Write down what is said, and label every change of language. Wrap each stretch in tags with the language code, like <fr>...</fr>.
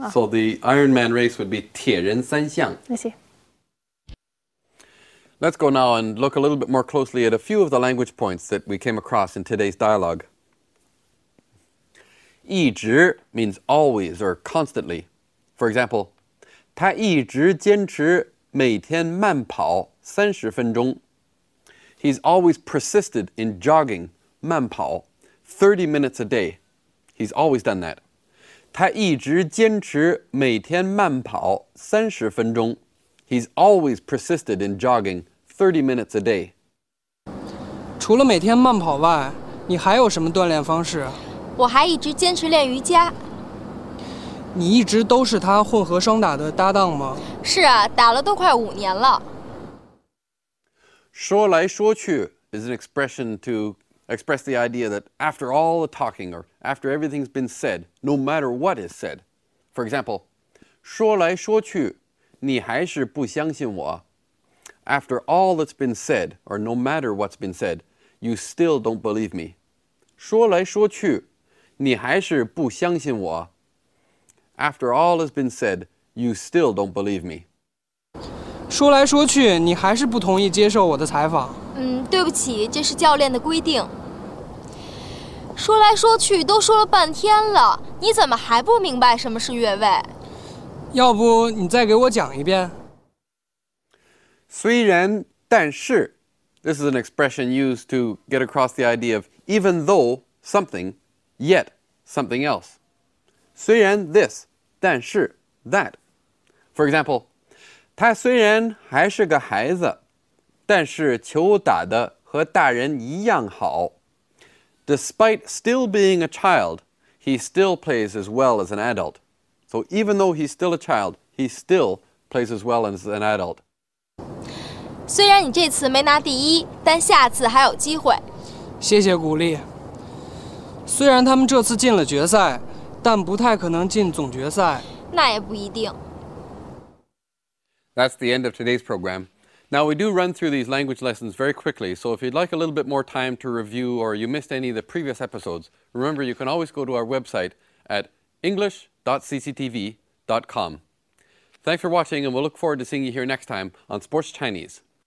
<en>So the Ironman race would be 铁人三项. I see. Let's go now and look a little bit more closely at a few of the language points that we came across in today's dialogue. 一直 means always or constantly. For example,</en> <zh>他一直坚持每天慢跑30分钟.</zh> <en>He's always persisted in jogging, 慢跑, 30 minutes a day. He's always done that.</en> <zh>他一直坚持每天慢跑30分钟.</zh> <en>He's always persisted in jogging 30 minutes a day.</en> <zh>除了每天慢跑外，你还有什么锻炼方式？我还一直坚持练瑜伽。你一直都是他混合双打的搭档吗？是啊，打了都快5年了。</zh> <en>说来说去 is an expression to express the idea that after all the talking or after everything's been said, no matter what is said. For example,</en> <zh>说来说去，你还是不相信我。</zh> <en>After all that's been said, or no matter what's been said, you still don't believe me.</en> <zh>说来说去，你还是不相信我。</zh> <en>After all has been said, you still don't believe me.</en> <zh>说来说去，你还是不同意接受我的采访。对不起，这是教练的规定。说来说去都说了半天了，你怎么还不明白什么是越位？要不你再给我讲一遍？</zh> <en>虽然，但是 this is an expression used to get across the idea of even though something, yet something else. 虽然 this, 但是 that. For example,</en> <zh>他虽然还是个孩子，但是球打得和大人一样好。</zh> <en>Despite still being a child, he still plays as well as an adult. So even though he's still a child, he still plays as well as an adult.</en> <zh>虽然你这次没拿第一，但下次还有机会。谢谢鼓励。虽然他们这次进了决赛，但不太可能进总决赛。那也不一定。</zh> <en>That's the end of today's program. Now, we do run through these language lessons very quickly, so if you'd like a little bit more time to review or you missed any of the previous episodes, remember you can always go to our website at english.cctv.com. Thanks for watching, and we'll look forward to seeing you here next time on Sports Chinese.</en>